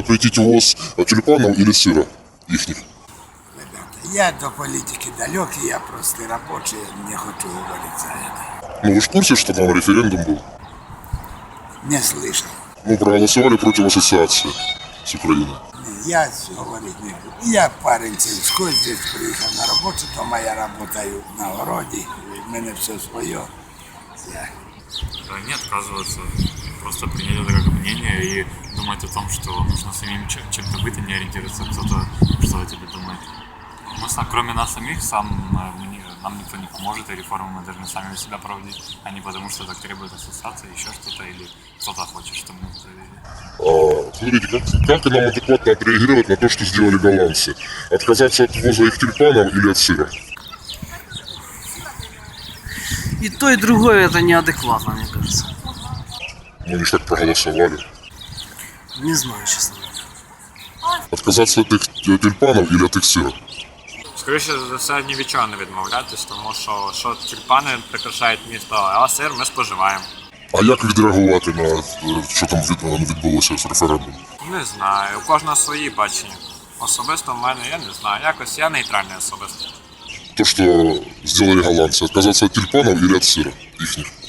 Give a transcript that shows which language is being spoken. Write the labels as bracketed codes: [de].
[ru] Запретить ввоз тюльпанов или сыра ихних? [uk] Я до політики далекий, я просто робочий, не хочу говорити за [ru] это. Ну вы в курсе, что там референдум был? Не слышал. Ну проголосовали против ассоциации с Украиной. Я говорить не буду. [uk] Я [ru] парень [uk] сільський, [ru] здесь [uk] приїхав на роботу, то я [ru] работаю [uk] на городі, в мене все своє. [ru] Не отказываться, просто принять это как мнение и думать о том, что нужно самим чем-то быть, а не ориентироваться кто-то, что о тебе думает. Кроме нас самих, нам никто не поможет, и реформы мы должны сами себя проводить, а не потому, что так требует ассоциация, еще что-то, или кто-то хочет, чтобы мы это завели. Смотрите, как нам адекватно отреагировать на то, что сделали голландцы? Отказаться от ввоза их тюльпанов или от сыра? И то, и другое это неадекватно, мне кажется. Ну они ж так проголосовали. Не знаю, честно. Отказаться от их тюльпанов или от их сыра? [uk] Скоріше за все, ні від чого не відмовлятись, тому що тюльпани прикрашають місто, а сир ми споживаємо. А як відреагувати на що там відбулося з референдумом? Не знаю, у кожного свої бачення. Особисто в мене, я не знаю, якось я нейтральний особисто. [ru] То, что сделали голландцы, отказаться от тюльпанов или от сыра ихних?